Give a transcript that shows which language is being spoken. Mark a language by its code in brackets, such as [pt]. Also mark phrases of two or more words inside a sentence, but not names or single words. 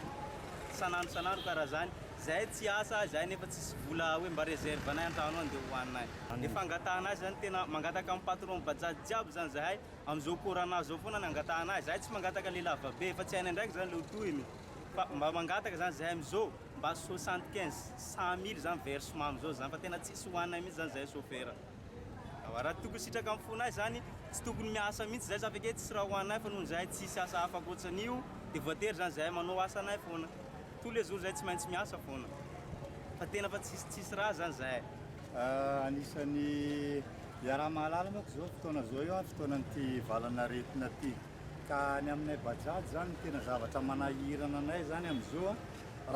[mg] sanandro karaha zany zay tsy asa zay nefa tsisy vola hoe mba reserve anay an-trano any dia hohanina nefa angatahana azy zany tena mangataka amin'ny patron bajajy jiaby zany zahay amin'izao corona zao foana ny angatahana azy zahay tsy mangataka le lava be fa tsy haina ndraiky zany le hotohiny fa mba mangataka zany zahay amin'izao mba 75 100 000 zany versement amin'izao zany fa tena tsisy hohanina mihitsy zany zahay chauffeur. Raha tokony sitraka amin'ny fonay zany tsy tokony miasa mihitsy zay afaka tsisy raha hohanay fa noho zahay tsisy asa hafa koatsan'io dia voatery zany zahay manao asanay foana [fr] tous les jours [mg] zay tsy maintsy miasa foana fa tena fa tsisy raha zany zahay. Anisan'ny iaraha-mahalala moako zao fotoana zao io fotoanan'ity valanaretina ty ka ny aminay bajajy zany tena zavatra manahirana anay zany amin'izao raha